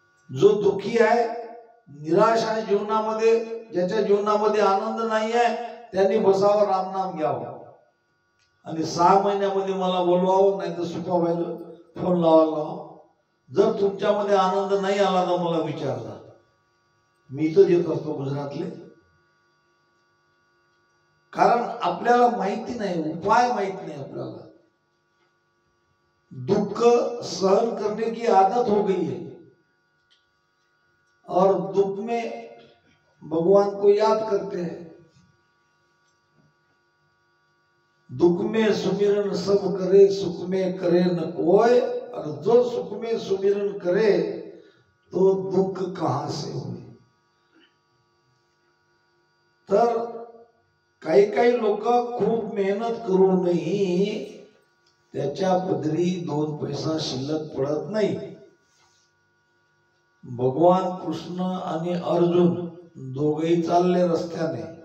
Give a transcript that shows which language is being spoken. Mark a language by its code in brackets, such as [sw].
[mr] जो दुःखी आहे, निराश आहे जीवनामध्ये, ज्याच्या जीवनामध्ये आनंद नाही आहे, त्यांनी बसावं, रामनाम घ्यावं आणि 6 महिन्यामध्ये मला बोलवावं, नाही तर सुखा व्हायला फोन लावायला जर तुमच्यामध्ये आनंद नाही आला तर मला विचारला, मी तर येत असतो गुजरातले. कारण आपल्याला माहिती नाही, उपाय माहित नाही आपल्याला. [hi] दुख सहन करने की आदत हो गई है और दुख में भगवान को याद करते हैं. दुख में सुमिरन सब करे, सुख में करे न कोई. और जो सुख में सुमिरन करे तो दुख कहां से होईल. [mr] तर काही काही लोक खूप मेहनत करूनही त्याच्या पदरी 2 पैसा शिल्लक पडत नाही. भगवान कृष्ण आणि अर्जुन दोघेही चालले रस्त्याने.